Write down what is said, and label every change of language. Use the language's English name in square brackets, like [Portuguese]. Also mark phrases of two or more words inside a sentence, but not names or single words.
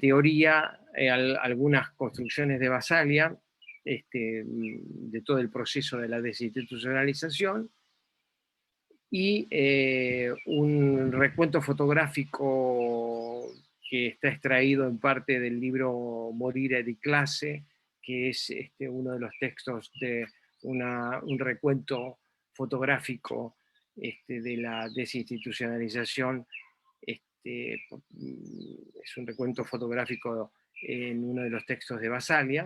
[Spanish] teoría, algunas construcciones de Basaglia, de todo el proceso de la desinstitucionalización, y un recuento fotográfico que está extraído en parte del libro Morire di clase, que es uno de los textos de un recuento fotográfico de la desinstitucionalización. Es un recuento fotográfico en uno de los textos de Basaglia.